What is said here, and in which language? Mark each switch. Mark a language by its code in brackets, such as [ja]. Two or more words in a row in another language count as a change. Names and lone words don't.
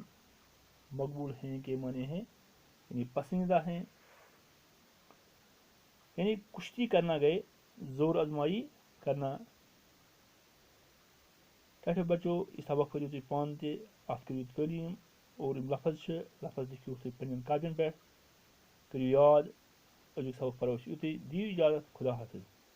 [ur] مقبول ہیں کے معنی ہیں یعنی پسندیدہ ہیں. یعنی کشتی کرنا گئے زور آزمائی کرنا. [ks] ٹھاٹھو بچو یہ سبق پٔرِو تُہۍ پانہٕ تہِ اتھ کٔرِو تعلیٖم اور یِم لفظ چھِ لفظ لیکھِو تُہۍ پننٮ۪ن کاپین پٮ۪ٹھ کٔرِو یاد. أزیُک سبق پرو أسۍ یُتُے. دِیِو اِجازت. خدا حافظ.